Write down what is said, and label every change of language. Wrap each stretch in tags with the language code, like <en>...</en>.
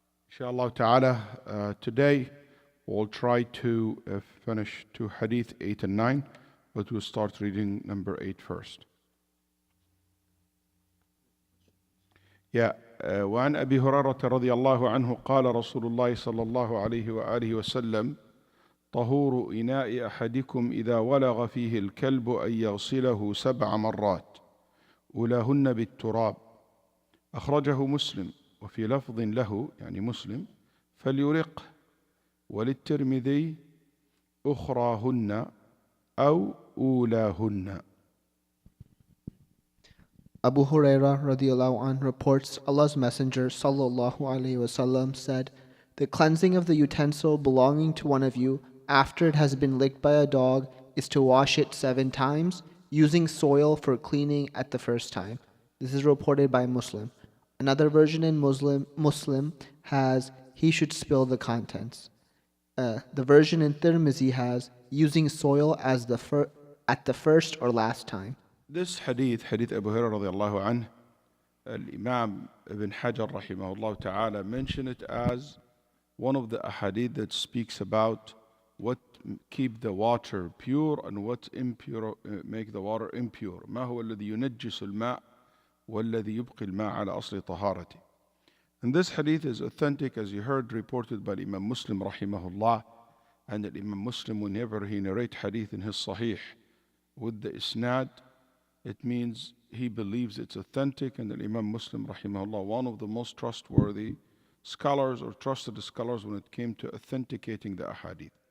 <en>Inshallah ta'ala, today we'll try to finish to Hadith 8 and 9, but we'll start reading number 8 first.</en> <ar>وعن أبي هريرة رضي الله عنه قال رسول الله صلى الله عليه وآله وسلم طهور إناء أحدكم إذا ولغ فيه الكلب أن يغسله 7 مرات أولاهن بالتراب أخرجه مسلم وفي لفظ له يعني مسلم فليرقه وللترمذي أخراهن أو أولاهن.</ar> <en>Abu Hurairah radiallahu anh reports Allah's Messenger sallallahu alaihi wasallam said, "The cleansing of the utensil belonging to one of you after it has been licked by a dog is to wash it 7 times, using soil for cleaning at the first time." This is reported by Muslim. Another version in Muslim has, "He should spill the contents." The version in Tirmidhi has, "using soil as at the first or last time." This hadith Abu Hurairah radiallahu anh, al-Imam ibn Hajar rahimahullah ta'ala mentioned it as one of the ahadith that speaks about what keep the water pure and what impure make the water impure.</en> <ar>ما هو الذي ينجس الماء والذي يبقي الماء على أصل طهارته.</ar> <en>And this hadith is authentic, as you heard, reported by Imam Muslim rahimahullah. And Imam Muslim, whenever he narrates hadith in his Sahih with the isnad, it means he believes it's authentic. And Imam Muslim rahimahullah, one of the most trustworthy scholars or trusted scholars when it came to authenticating the ahadith.</en>